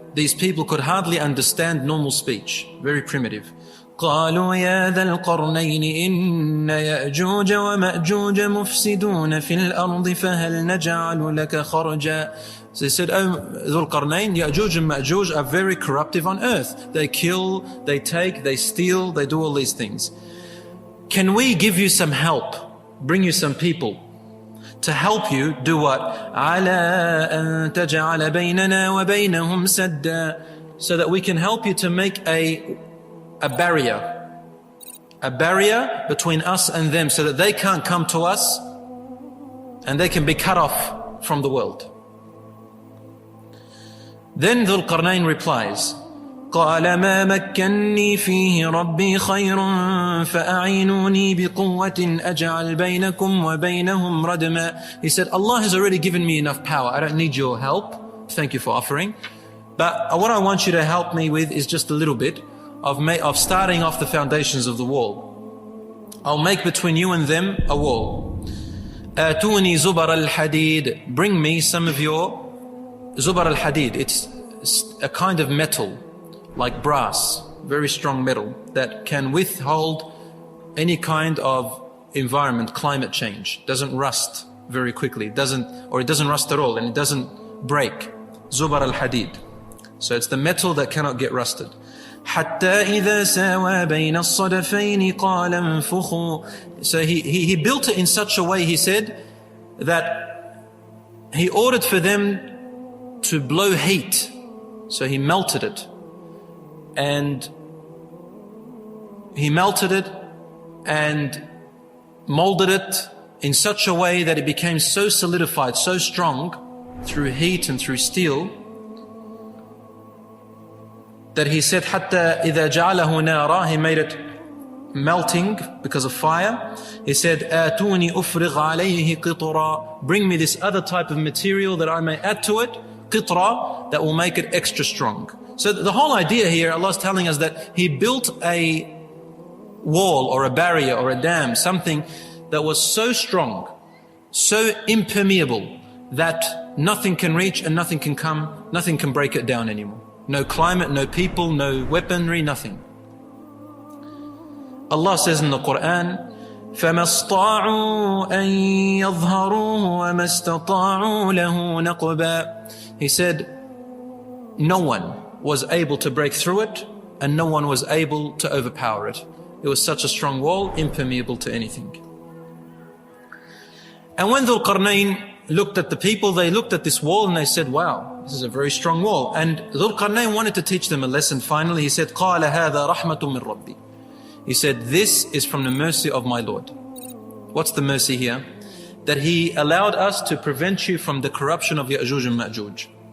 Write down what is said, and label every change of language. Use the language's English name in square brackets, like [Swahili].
[English] These people could hardly understand normal speech, very primitive. [Arabic] قالوا يا ذا القرنين إن يأجوج ومأجوج مفسدون في الأرض فهل نجعل لك خرجا. [English] So they said, oh Dhul Qarnayn, Ya'juj and Ma'juj are very corruptive on earth. They kill, they take, they steal, they do all these things. Can we give you some help, bring you some people to help you do what? [Arabic] عَلَىٰ أَن تَجْعَلَ بَيْنَنَا وَبَيْنَهُمْ سَدًّا. [English] So that we can help you to make a barrier between us and them, so that they can't come to us and they can be cut off from the world. Then Dhul Qarnayn replies, [Arabic] قال ما مكني فيه ربي خير فأعينوني بقوة أجعل بينكم وبينهم ردما. [English] He said, Allah has already given me enough power. I don't need your help. Thank you for offering. But what I want you to help me with is just a little bit of starting off the foundations of the wall. I'll make between you and them a wall. [Arabic] آتوني زبر الحديد. [English] Bring me some of your Zubar al-Hadid. It's a kind of metal, like brass, very strong metal, that can withhold any kind of environment, climate change, doesn't rust very quickly. It doesn't rust at all, and it doesn't break. Zubar al-hadid. So it's the metal that cannot get rusted. [Arabic] حتى إذا ساوى بين الصدفين قال انفخوا. [English] So he built it in such a way, he said, that he ordered for them to blow heat. So he melted it. And he melted it and molded it in such a way that it became so solidified, so strong through heat and through steel, that he said, [Arabic] حتى إذا جعله نارا, [English] he made it melting because of fire. He said, [Arabic] آتوني أفرغ عليه قطرا, [English] bring me this other type of material that I may add to it, قطرا, that will make it extra strong. So the whole idea here, Allah is telling us that He built a wall or a barrier or a dam, something that was so strong, so impermeable, that nothing can reach and nothing can break it down anymore. No climate, no people, no weaponry, nothing. Allah says in the Quran, [Arabic] فَمَا اسْطَاعُوا أَن يَظْهَرُوهُ وَمَا اسْتَطَاعُوا لَهُ نَقْبًا. [English] He said, no one was able to break through it, and no one was able to overpower it. It was such a strong wall, impermeable to anything. And when Dhul Qarnayn looked at the people, they looked at this wall and they said, wow, this is a very strong wall. And Dhul Qarnayn wanted to teach them a lesson. Finally, he said, [Arabic] قَالَ هَذَا رَحْمَةٌ مِّن رَبِّي. [English] He said, this is from the mercy of my Lord. What's the mercy here? That He allowed us to prevent you from the corruption of Ya'juj and Ma'juj.